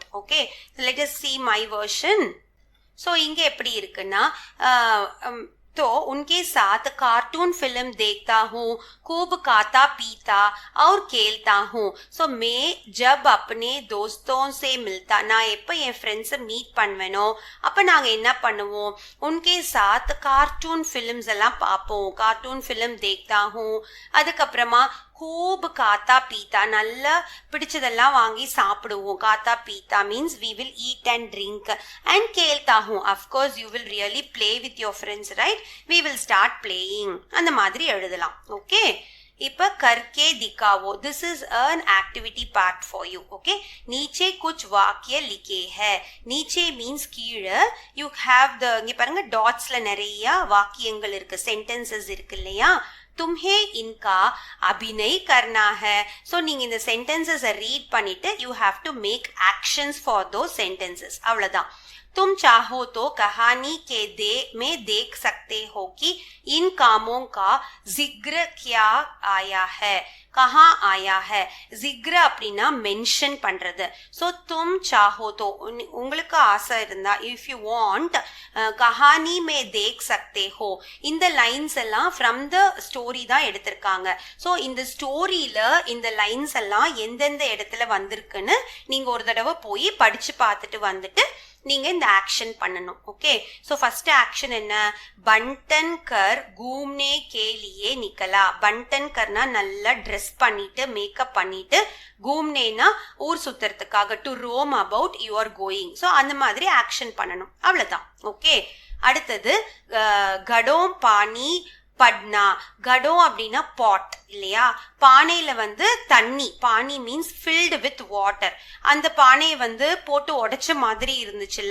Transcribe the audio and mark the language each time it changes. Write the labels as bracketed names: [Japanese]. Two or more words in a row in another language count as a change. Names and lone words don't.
[English] okay, so let us see my version. [Tamil] so இங்க எப்படி இருக்குன்னா, [Hindi] तो उनके साथ कार्टून फिल्म देखता हूँ, खूब खाता पीता और खेलता हूँ. सो मैं जब अपने दोस्तों से मिलता, [Tamil] நான் எப்ப என் ஃப்ரெண்ட்ஸை மீட் பண்ணுவேனோ அப்ப நாங்க என்ன பண்ணுவோம், [Hindi] उनके साथ [English] cartoon films [Tamil] எல்லாம் பார்ப்போம். [Hindi] कार्टून फिल्म देखता हूँ, [Tamil] அதுக்கப்புறமா [Hindi] खूब खाता पीता, [Tamil] நல்லா பிடிச்சதெல்லாம் வாங்கி சாப்பிடுவோம். [Hindi] खाता पीता [English] மீன்ஸ் we will eat and drink. and [Hindi] खेलता हूँ, [English] of course you will really play with your friends, right? we will start playing. [Tamil] அந்த மாதிரி எழுதலாம். ஓகே, இப்ப [Hindi] करके दिखाओ, [English] this is an activity part for you. [Hindi] okay, नीचे कुछ वाक्य लिखे है. नीचे means கீழே, [English] you have the, [Tamil] இங்க பாருங்க டாட்ஸ்ல நிறைய வாக்கியங்கள் இருக்கு, சென்டென்சஸ் இருக்கு இல்லையா? [Hindi] तुम्हें इनका अभिनय करना है. [English] So [Tamil] நீங்க இந்த [English] sentences read பண்ணிட்டு you have to make actions for those sentences. [Tamil] அவ்வளவுதான். [Hindi] तुम चाहो तो कहानी के में देख सकते हो कि इन कामों का जिक्र क्या आया है. कहाँ आया है? जिक्र [Tamil] அப்படின்னா மென்ஷன் பண்றது. [Hindi] ஸோ तुम चाहो तो [Tamil] உங்களுக்கு ஆசை இருந்தா [English] if you want [Hindi] कहानी में देख सकते हो. [Tamil] இந்த லைன்ஸ் எல்லாம் [English] from the story [Tamil] தான் எடுத்திருக்காங்க. ஸோ இந்த ஸ்டோரியில இந்த லைன்ஸ் எல்லாம் எந்தெந்த இடத்துல வந்திருக்குன்னு நீங்க ஒரு தடவை போய் படிச்சு பார்த்துட்டு வந்துட்டு நீங்க இந்த ஆக்ஷன் பண்ணணும். [English] okay, so first action [Tamil] என்ன? [Hindi] बन-ठन कर [Tamil] घूमने के लिए निकला. [Hindi] बन-ठन करना [Tamil] நல்லா ட்ரெஸ் பண்ணிட்டு மேக்கப் பண்ணிட்டு, घूमनेனா ஊர் சுத்துறதுக்காக, [English] to roam about you are going. [Tamil] சோ அந்த மாதிரி ஆக்ஷன் பண்ணணும். அவ்வளவுதான். ஓகே, அடுத்தது [Hindi] घड़ों पानी पड़ना. [Tamil] கடம் அப்படின்னா பாட் இல்லையா? பானையில வந்து தண்ணி, பானி மீன்ஸ் [English] filled with water. [Tamil] அந்த பானையை வந்து போட்டு உடைச்ச மாதிரி இருந்துச்சுல்ல.